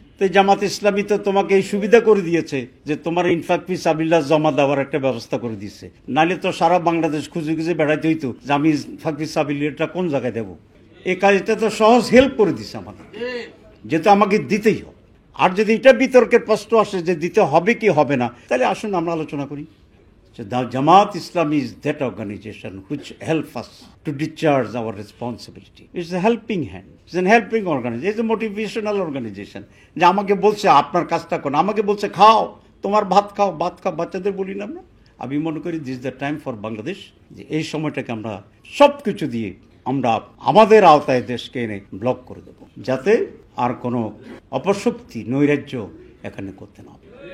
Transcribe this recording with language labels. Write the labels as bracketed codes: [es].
[bn] তো জামাত ইসলামী তো তোমাকে এই সুবিধা করে দিয়েছে যে তোমার ইনফাক ফি সাবিলিল্লাহ জমা দেওয়ার একটা ব্যবস্থা করে দিয়েছে, নাহলে তো সারা বাংলাদেশ খুঁজে খুঁজে বেড়াইতে হইতো যে আমি ইনফাক ফি সাবিলিল্লাহটা কোন জায়গায় দেবো। এই কাজটা তো সহজ হেল্প করে দিছে আমাদের, যেহেতু আমাকে দিতেই হবে। আর যদি এটা বিতর্কের প্রশ্ন আসে যে দিতে হবে কি হবে না, তাহলে আসুন আমরা আলোচনা করি। [en] The Jamaat Islam is that organization which helps us to discharge our responsibility. It's a helping hand. It's a helping organization. It's a motivational organization. [bn] যে আমাকে বলছে আপনার কাজটা করুন, আমাকে বলছে খাও, তোমার ভাত খাও, বাচ্চাদের বলি না আমরা। আমি মনে করি [en] this the time for Bangladesh, [bn] যে এই সময়টাকে আমরা সব কিছু দিয়ে আমরা আমাদের আওতায় দেশকে এনে ব্লক করে দেব, যাতে আর কোনো অপশক্তি, নৈরাজ্য এখানে করতে না হবে।